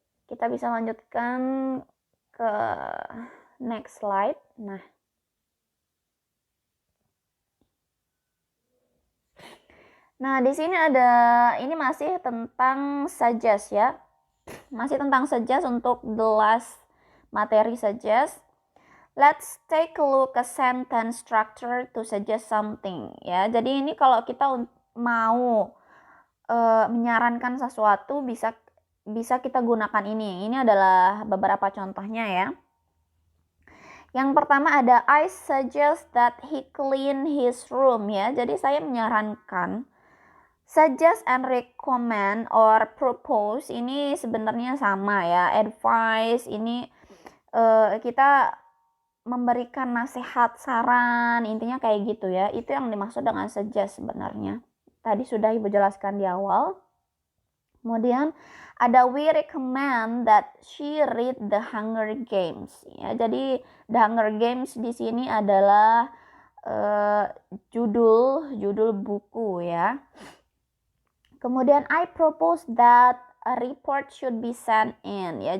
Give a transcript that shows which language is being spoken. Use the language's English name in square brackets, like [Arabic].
[Indonesian] Kita bisa lanjutkan ke next slide. Nah, di sini ada, ini masih tentang suggest ya. Masih tentang suggest untuk the last materi suggest. [English] Let's take a look at sentence structure to suggest something ya. [Indonesian] Jadi ini kalau kita mau menyarankan sesuatu, bisa kita gunakan ini. Ini adalah beberapa contohnya ya. Yang pertama ada [English] I suggest that he clean his room ya. [Indonesian] Jadi saya menyarankan, [English] suggest and recommend or propose [Indonesian] ini sebenarnya sama ya. Advice ini kita memberikan nasihat, saran, intinya kayak gitu ya. Itu yang dimaksud dengan suggest sebenarnya. Tadi sudah Ibu jelaskan di awal. Kemudian ada [English] we recommend that she read The Hunger Games ya. [Indonesian] Jadi The Hunger Games di sini adalah judul buku ya. [English] Kemudian I propose that a report should be sent in ya.